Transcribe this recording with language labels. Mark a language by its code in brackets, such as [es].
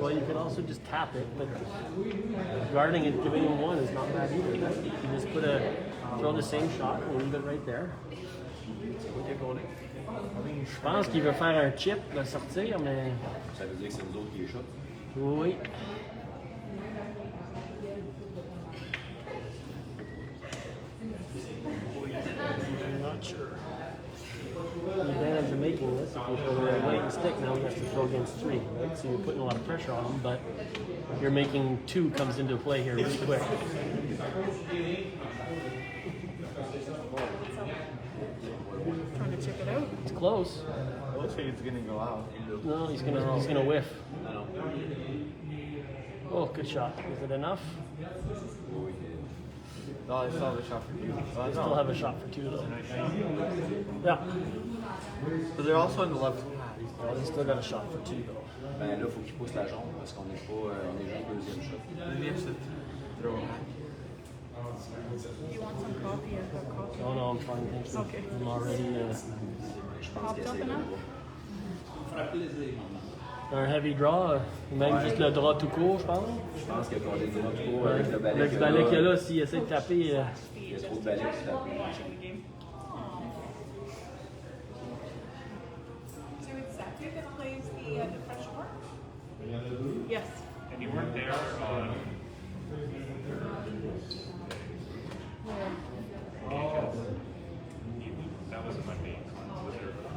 [en] Well, you could also just tap it, but guarding it, giving him one is not bad either. Right? You can just throw the same shot and leave it right there. [fr] Je pense qu'il veut faire un chip, de sortir, mais... Ça veut dire que c'est nous autres qui les shot. Oui. [en] I'm not sure. The advantage of making this, if you throw the right weight and stick, now we have to throw against 3, right? So you're putting a lot of pressure on them, but you're making 2 comes into play here really quick. Trying to chip it out? It's close. It looks like it's gonna go out. No, he's gonna whiff. Oh, good shot. Is it enough? No, I still have a shot for you. I still have a shot for 2 though. Yeah. But they're also in the left. Well, he's still got a shot for 2 though. [fr] Ben là, il faut qu'il pousse la jambe parce qu'on n'est pas, on est juste deuxième shot. [en] Maybe I should throw it back. Do you want some coffee? I've got coffee. Oh no, I'm fine, thank you. Okay. I'm already [fr] Je pense qu'il [en] Popped up [fr] essaie de [en] enough? [fr] un heavy draw, même juste le draw tout court, je pense. Je pense qu'il y a encore des droits trop avec le balai. Le balai qu'il y a là, s'il essaie de taper. Il y a trop de balais qui tapent. [en] Watching the game. So it's Zachary that plays the French part? Yes. And you weren't there on. That was Monday. Was there?